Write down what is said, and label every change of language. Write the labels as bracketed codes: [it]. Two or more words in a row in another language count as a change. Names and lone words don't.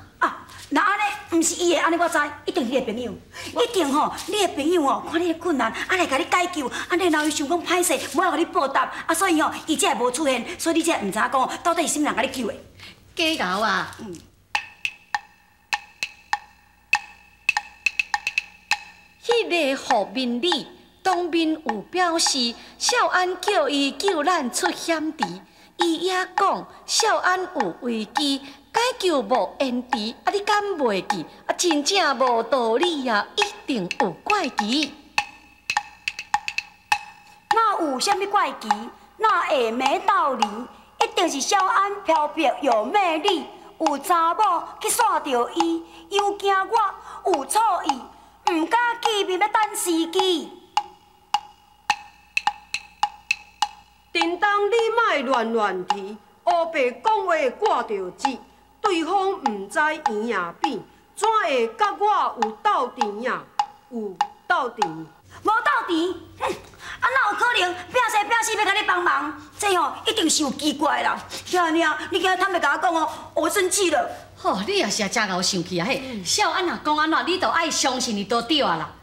[nan] 啊，那安尼毋是伊的，安尼我知，一定是你的朋友，一定吼，你的朋友吼，看你的困难，来甲你解救，安尼然后伊想讲歹势，无要甲你报答，所以吼，伊才会无出现，所以你才毋知讲到底是啥物人甲你救的。假搞啊！迄个何明礼当面有表示，少安叫伊救咱出险池，伊也讲少安有危机，解救无延迟。你敢袂记？真正无道理啊！一定有怪奇。哪有啥物怪奇？哪会没道理？一定是少安漂泊又美丽，有查某去煞着伊，又惊我有错意，唔敢见面要等时机。叮当，你莫乱提，乌白讲话挂着舌，对方唔知圆也扁，怎会甲我有斗阵呀？有斗阵？无斗阵，哪有可能拼死要甲你帮忙？这吼一定是有奇怪啦！小娘，你今日坦白甲我讲哦，我生气了。吼，你也是真够生气啊！嘿，小安啊，讲安怎，你都爱相信你都对啊啦。